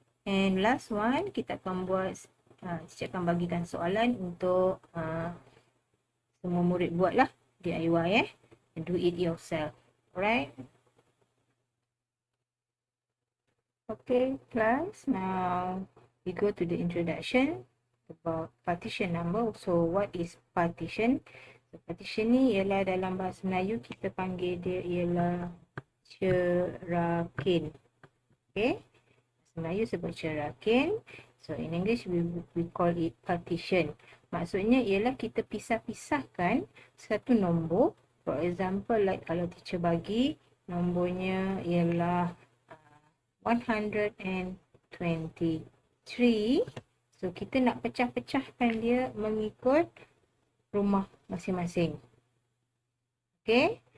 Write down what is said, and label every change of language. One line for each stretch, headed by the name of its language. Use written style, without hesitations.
English: And last one,
Malay: kita akan buat, teacher akan bagikan soalan untuk semua murid buatlah,
English: DIY and do it yourself. Alright? Okay, class, now we go to the introduction about partition number. So, what is partition? So,
Malay: partition ni ialah dalam bahasa Melayu kita panggil dia ialah cerakin. Okay, bahasa Melayu sebut cerakin.
English: So, in English we call it partition.
Malay: Maksudnya ialah kita pisah-pisahkan satu nombor.
English: For example, like
Malay: kalau teacher bagi nombornya ialah 123. So, kita nak pecah-pecahkan dia mengikut rumah masing-masing. Okay.